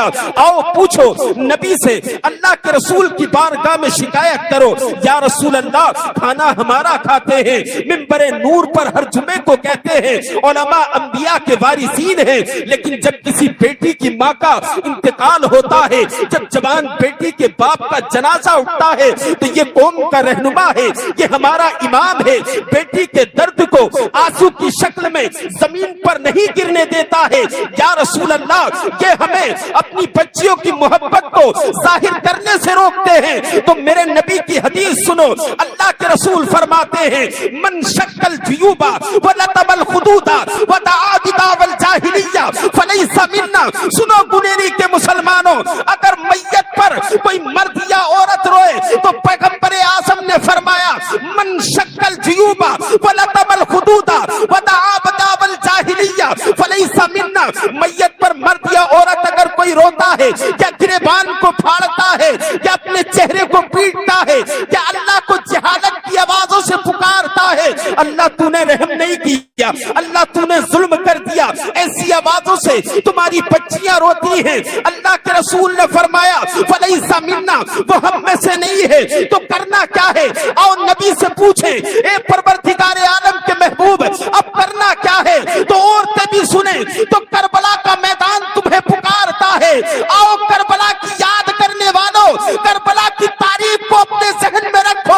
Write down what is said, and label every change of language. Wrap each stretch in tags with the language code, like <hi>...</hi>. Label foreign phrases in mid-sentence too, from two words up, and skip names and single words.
<hi>आओ पूछो नबी से, अल्लाह के रसूल की बारगाह में शिकायत करो,</hi> <ar>يا رسول الله</ar> <hi>खाना हमारा खाते हैं, मिंबरे नूर पर हर जुमे को कहते हैं उलमा अंबिया के वारिसीन हैं, लेकिन जब किसी बेटी की माँ का इंतकाल होता है, जब जवान बेटी के बाप का जनाजा उठता है तो ये कौम का रहनुमा है, ये हमारा इमाम है, बेटी के दर्द को आंसू की शक्ल में जमीन पर नहीं गिरने देता है।</hi> <ar>يا رسول الله,</ar> <hi>ये हमें अपनी बच्चियों की मोहब्बत को जाहिर करने से रोकते हैं। तो मेरे नबी की हदीस सुनो, अल्लाह के रसूल फरमाते हैं</hi> <ar>من شق الجيوب و لطم الخدود و دعا الجاهلية فليس منا.</ar> <hi>सुनो गुनेरी के मुसलमानों, अगर मैयत पर कोई मर्द या औरत रोए तो पैगंबर आज़म ने फरमाया</hi> <ar>من شق الجيوب و لطم الخدود و دعا الجاهلية فليس منا.</ar> <hi>मैयत पर मर्द या औरत अगर कोई रोता है, क्या गिरेबान को फाड़ता है, क्या अपने चेहरे को पीटता है, क्या अल्लाह को जहालत की आवाजों से पुकारता है, अल्लाह तूने रहम नहीं किया, अल्लाह तूने जुल्म कर दिया, ऐसी आवाजों से तुम्हारी बच्चियां रोती हैं। अल्लाह के रसूल ने फरमाया</hi> <ar>فليس منا,</ar> <hi>वो हम में से नहीं है। तो करना क्या है? आओ नबी से पूछे, ए परवरदिगार आलम के महबूब, अब करना क्या है? तो औरतें भी सुने, तो करबला का मैदान तुम्हें पुकारता है। आओ करबला की याद करने वालों, करबला की तारीफ को अपने जहन में रखो।</hi>